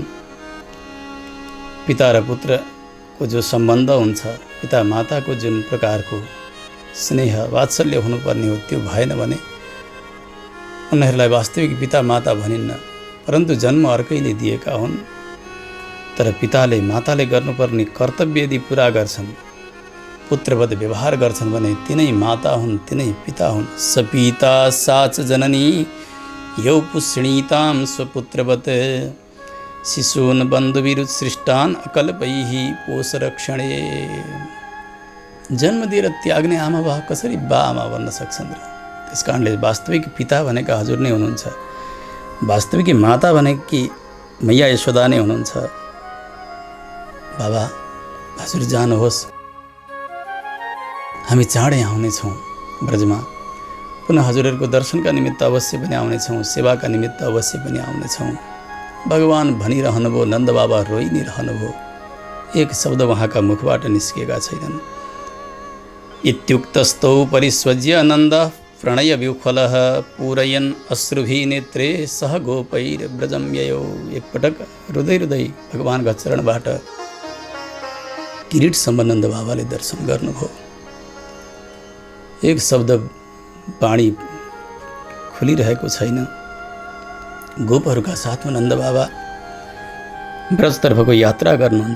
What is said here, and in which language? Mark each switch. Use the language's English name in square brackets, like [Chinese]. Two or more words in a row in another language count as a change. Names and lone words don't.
[Nepali] पिता र पुत्रको जो सम्बन्ध हुन्छ, पिता माताको जुन प्रकारको स्नेह वात्सल्य हुनुपर्ने हो त्यो भएन भने उनीहरूलाई वास्तविक पिता माता भनिन्न। परन्तु जन्म अर्कैले दिएका हुन्, तर पिताले माताले गर्नुपर्ने कर्तव्य यदि पुरा गर्छन्, पुत्रवत व्यवहार गर्छन् भने तिनै माता हुन्, तिनै पिता हुन्। [Sanskrit] सपिता साच जननी यौ पुष्णीतां स्वपुत्रवत शिशून् बन्धुविरुत्सृष्टान् अकल्पैः पोषरक्षणे। [Nepali] जन्म दिएर त्याग्ने आमा बा कसरी बा आमा भन्न सक्छन् र? त्यस कारणले वास्तविक पिता भनेका हजुर नै हुनुहुन्छ। वास्तविक माता भनेकी मैया यशोदा नै हुनुहुन्छ। बाबा हजुर जानुहोस्, हामी चाँडै आउनेछौँ ब्रजमा। पुनः हजुरहरूको दर्शनका निमित्त अवश्य पनि आउनेछौँ, सेवाका निमित्त अवश्य पनि आउनेछौँ। भगवान भनिरहनुभयो, नन्द बाबा रोइ नै रहनुभयो। एक शब्द उहाँका मुखबाट निस्किएका छैनन्। [Sanskrit] इत्युक्तस्तौ परिस्वज्य नन्द प्रणय विह्वलः पूरयन् अश्रुभि नेत्रे सह गोपैर्ब्रजं ययौ। [Nepali] एकपटक रुँदै रुँदै भगवानका चरणबाट किरीटसम्म नन्द बाबाले दर्शन गर्नुभयो। एक शब्द वाणी खुलिरहेको छैन। गोपहरूका साथमा नन्द बाबा ब्रजतर्फको यात्रा गर्नुहुन्छ।